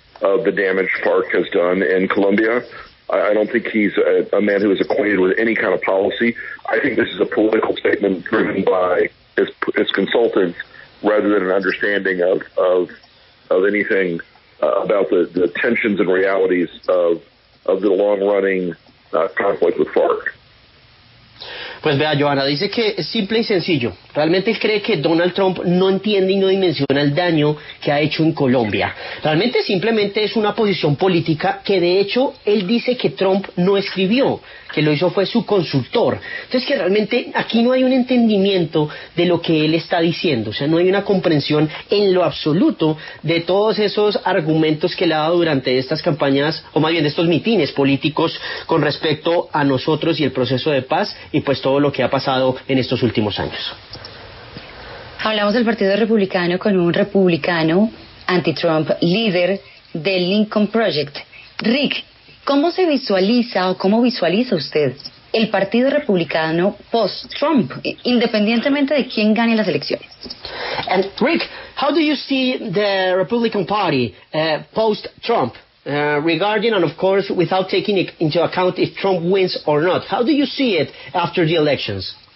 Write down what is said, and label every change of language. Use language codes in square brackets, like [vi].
[en] of the damage FARC has done in Colombia. I don't think he's a man who is acquainted with any kind of policy. I think this is a political statement driven by his consultants rather than an understanding of anything about the tensions and realities of the long-running conflict with FARC. [es] Pues vea, Johanna, dice que es simple y sencillo. Realmente él cree que Donald Trump no entiende y no dimensiona el daño que ha hecho en Colombia. Realmente simplemente es una posición política que de hecho él dice que Trump no escribió, que lo hizo fue su consultor. Entonces que realmente aquí no hay un entendimiento de lo que él está diciendo, o sea, no hay una comprensión en lo absoluto de todos esos argumentos que le ha dado durante estas campañas, o más bien de estos mitines políticos con respecto a nosotros y el proceso de paz y pues todo lo que ha pasado en estos últimos años. Hablamos del Partido Republicano con un republicano anti-Trump, líder del Lincoln Project. Rick, ¿cómo se visualiza o cómo visualiza usted el Partido Republicano post-Trump, independientemente de quién gane las elecciones? [en] And Rick, how do you see the Republican Party post-Trump? Regarding, and of course, without taking it into account if Trump wins or not, how do you see it after the elections?